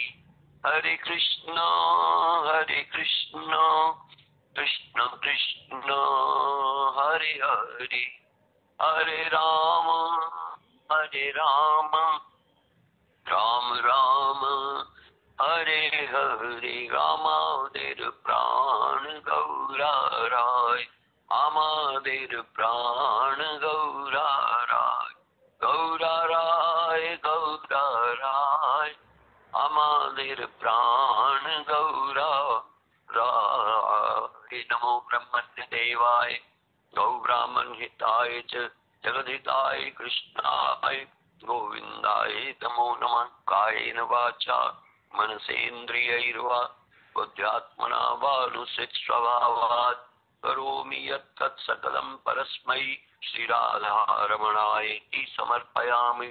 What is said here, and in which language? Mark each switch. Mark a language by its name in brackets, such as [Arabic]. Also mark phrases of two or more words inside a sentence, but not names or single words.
[Sanskrit] हरे कृष्ण कृष्ण कृष्ण हरे हरे, हरे राम राम राम हरे हरे। [Bangla] রামাদের প্রাণ গৌরা রায়, আমাদের প্রাণ গৌরা রায়, গৌরা রায় গৌরা রায়, আমাদের প্রাণ গৌরা রায়। [Sanskrit] नमो ब्रह्मण्य देवाय गौ ब्राह्मण हिताय च जगद्हिताय कृष्णाय गोविंदाय नमो नमः। कायेन वाचा मनसेन्द्रियैर्वा बुद्ध्यात्मना वानुसित स्वभावात् करोमि यत्तत् सकलं परस्मै श्रीराधारमणाय समर्पयामि।